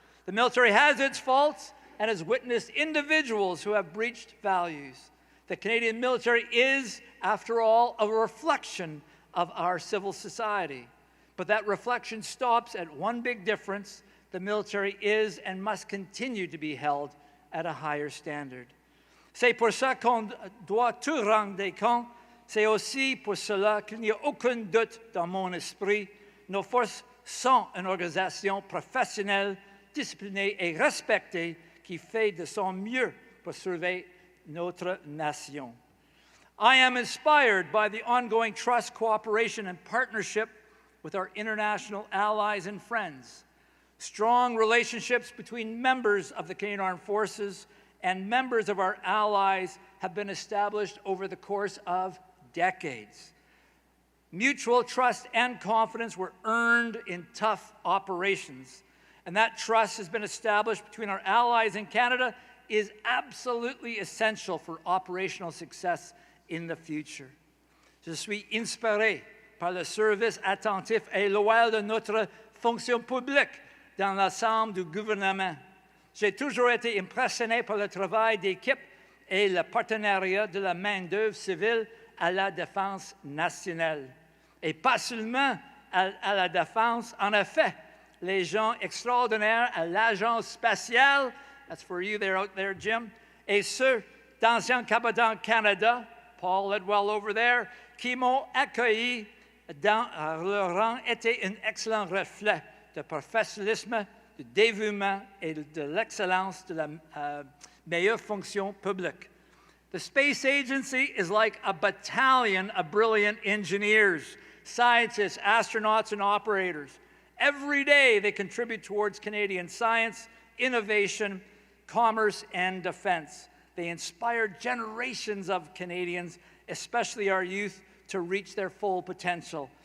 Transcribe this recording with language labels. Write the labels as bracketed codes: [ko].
[en] The military has its faults and has witnessed individuals who have breached values. The Canadian military is, after all, a reflection of our civil society. But that reflection stops at one big difference. The military is and must continue to be held at a higher standard. [fr] C'est pour ça qu'on doit tout rendre compte. C'est aussi pour cela qu'il n'y a aucun doute dans mon esprit. Nos forces sont une organisation professionnelle, disciplinée et respectée qui fait de son mieux pour sauver notre nation. [en] I am inspired by the ongoing trust, cooperation, and partnership with our international allies and friends. Strong relationships between members of the Canadian Armed Forces and members of our allies have been established over the course of decades. Mutual trust and confidence were earned in tough operations, and that trust has been established between our allies in Canada is absolutely essential for operational success in the future. [fr] Je suis inspiré par le service attentif et loyal de notre fonction publique dans l'ensemble du gouvernement. J'ai toujours été impressionné par le travail d'équipe et le partenariat de la main-d'œuvre civile à la défense nationale. Et pas seulement à la défense, en effet, les gens extraordinaires à l'agence spatiale, [en] that's for you there out there, [fr] Jim, et ceux d'Ancien Capitaine Canada, Paul Ledwell [en] over there, [fr] qui m'ont accueilli dans leur rang étaient un excellent reflet de professionnalisme, de dévouement et de l'excellence de la meilleure fonction publique. [en] The space agency is like a battalion of brilliant engineers, scientists, astronauts, and operators. Every day they contribute towards Canadian science, innovation, commerce, and defense. They inspire generations of Canadians, especially our youth, to reach their full potential.